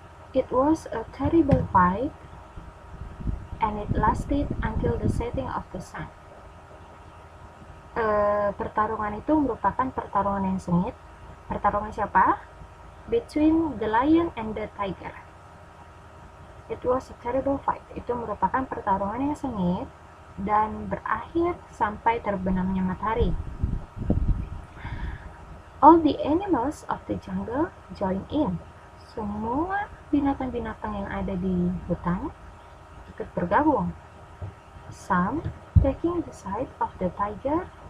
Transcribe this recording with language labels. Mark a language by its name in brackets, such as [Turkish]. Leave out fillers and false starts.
[English] It was a terrible fight, and it lasted until the setting of the sun. [Indonesian] Pertarungan itu merupakan pertarungan yang sengit. Pertarungan siapa? [English] Between the lion and the tiger. It was a terrible fight. [Indonesian] Itu merupakan pertarungan yang sengit dan berakhir sampai terbenamnya matahari. [English] All the animals of the jungle joined in. [Indonesian] Semua binatang-binatang yang ada di hutan ikut bergabung. [English] Some taking the side of the tiger.